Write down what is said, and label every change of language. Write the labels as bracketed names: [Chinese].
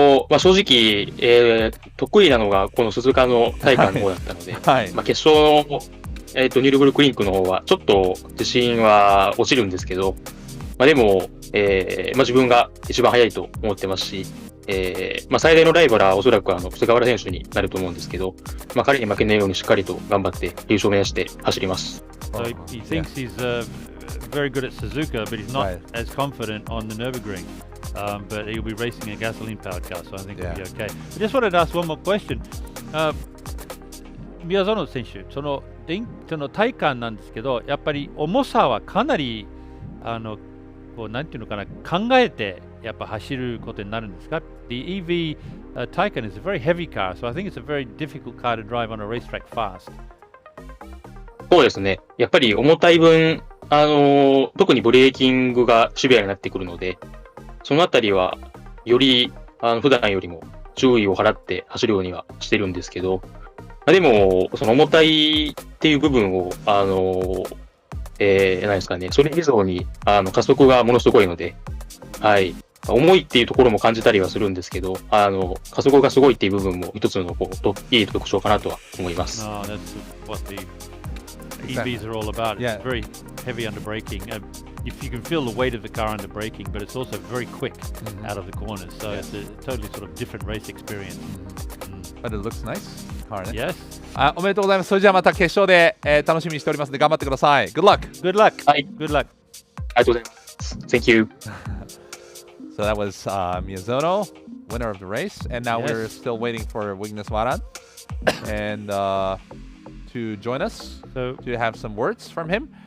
[Japanese] まあ、正直、得意なのがこの鈴鹿の大会の方だったので、はい、まあ、決勝の、ニュールブルクリニックの方はちょっと自信は落ちるんですけど、まあ、でも、まあ、自分が一番速いと思ってますし、まあ、最大のライバルはおそらく菅原選手になると思うんですけど、まあ、彼に負けないようにしっかりと頑張って優勝を目指して走ります。 [English] So he thinks he's very good at Suzuka, but he's not as confident on the Nürburgring. But he'll be racing a gasoline-powered car, so I think it'll be okay. I just wanted to ask one more question. [Japanese] 宮園選手、その体感なんですけど、やっぱり重さはかなりこうなんていうのかな、考えてやっぱ走ることになるんですか？ [English] The EV Taycan is a very heavy car, so I think it's a very difficult car to drive on a racetrack fast. [Japanese] そうですね。やっぱり重たい分、特にブレーキングがシビアになってくるので、そのあたりはより普段よりも注意を払って走るようにはしてるんですけど、でもその重たいっていう部分を何ですかね、それ以上に加速がものすごいので、はい、重いっていうところも感じたりはするんですけど、加速がすごいっていう部分も一つのいい特徴かなとは思います。 [English] That's what the EVs are all about. It's very heavy under braking. If you can feel the weight of the car under braking, but it's also very quick out of the corners. So it's a totally sort of different race experience. But it looks nice. Yes. [Japanese] おめでとうございます。それじゃあまた決勝で、楽しみにしておりますので頑張ってください。 [English] Good luck. Good luck. [Japanese] はい。 [English] Good luck. [Japanese] ありがとうございます。 [English] Thank you. So that was Miyazono, winner of the race, and now we're still waiting for Wigneswaran and to join us to have some words from him.